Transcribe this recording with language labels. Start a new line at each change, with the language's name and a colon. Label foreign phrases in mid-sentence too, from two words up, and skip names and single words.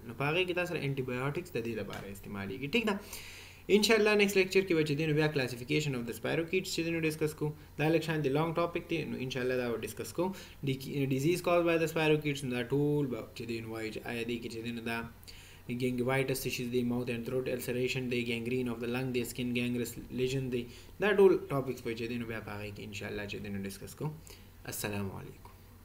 Pashto: نو په هغې کې دا سره انټي بایوټکس د دې لپاره استعمالیږي ټیک ده. انشاءالله نیکسٹ لیکچر کې به چې دی نو بیا
English: classification of
Pashto: د سپایروکیټس چې دی نو ډسکس کوو. دا لږ شانتې
English: long topic
Pashto: دی نو انشاءالله دا به ډسکس کوو.
English: disease caused by the spirochetes
Pashto: نو دا ټول به چې دی نو وایي چې آیا دی کې چې دی نو دا
English: gingivitis tissues
Pashto: دی
English: mouth and throat ulceration
Pashto: دی
English: gangrene of the lung
Pashto: دی
English: skin gangrenous lesion
Pashto: دی دا ټول ټاپکس به چې دی نو بیا په هغې کې انشاءالله چې دی نو ډسکس کوو.
Arabic: السلام علیکم.